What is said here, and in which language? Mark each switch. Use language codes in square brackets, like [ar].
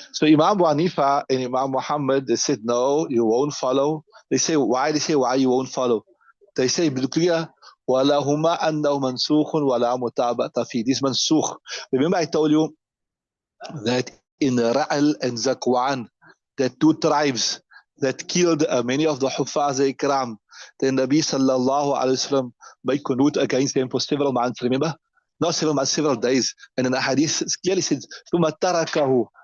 [en] So Imam Abu Hanifa and Imam Muhammad, they said, no, you won't follow. They say, why? They say, why you won't follow? They say, clear, [ar] وَلَهُمَا أَنَّهُ مَنْسُوخٌ وَلَا مُتَابَةَ فِي. [en] This mansukh. Remember I told you that in Ra'al and Zakwan, the two tribes that killed many of the Huffaz Ikram, the Nabi sallallahu alayhi wa sallam made qunut against them for several months, remember? Not several months, several days. And in the hadith clearly says, [ar] ثُمَّ تَرَكَهُ.